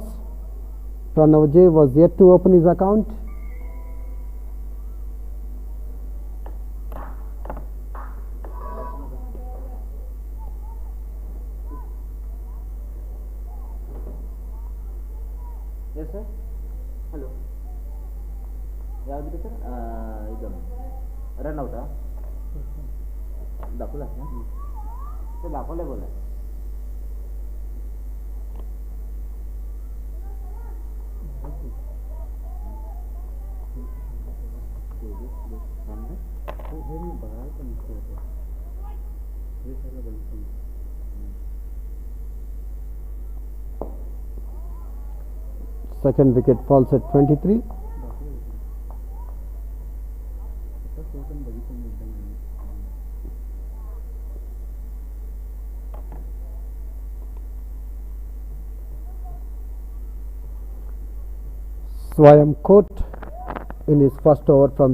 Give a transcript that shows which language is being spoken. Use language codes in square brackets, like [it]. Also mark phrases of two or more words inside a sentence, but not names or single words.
[en] Pranav J was yet to open his account. Yes, sir. Hello. [kn] ಯಾವ್ದು ಸರ್ ಇದು [en] run out [mr] दाखवलास ना ते दाखवलंय बोला हे मी बघायला पण होतं हे सगळं बघितलं [en] Second wicket falls at 23. Swayam caught in his first over from